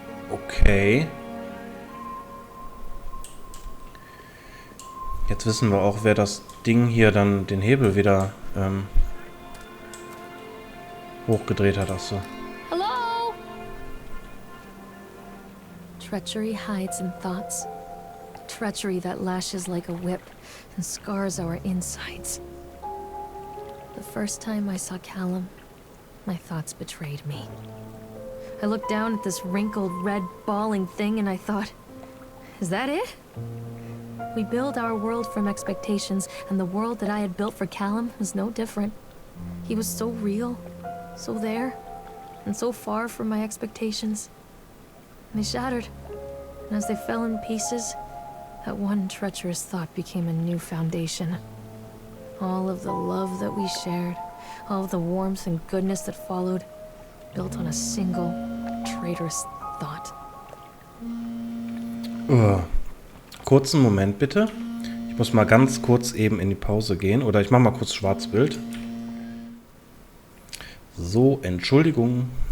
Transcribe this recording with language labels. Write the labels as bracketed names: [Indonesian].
[German] Okay. Jetzt wissen wir auch, wer das Ding hier dann den Hebel wieder hochgedreht hat. Achso. [English] Hello? Treachery hides in thoughts. Treachery that lashes like a whip and scars our insides. The first time I saw Callum, my thoughts betrayed me. I looked down at this wrinkled, red, bawling thing and I thought, is that it? We build our world from expectations, and the world that I had built for Callum was no different. He was so real, so there, and so far from my expectations. And they shattered, and as they fell in pieces, that one treacherous thought became a new foundation. All of the love that we shared, all of the warmth and goodness that followed, built on a single, traitorous thought. [German] Kurzen Moment bitte. Ich muss mal ganz kurz eben in die Pause gehen. Oder ich mache mal kurz Schwarzbild. So, Entschuldigung.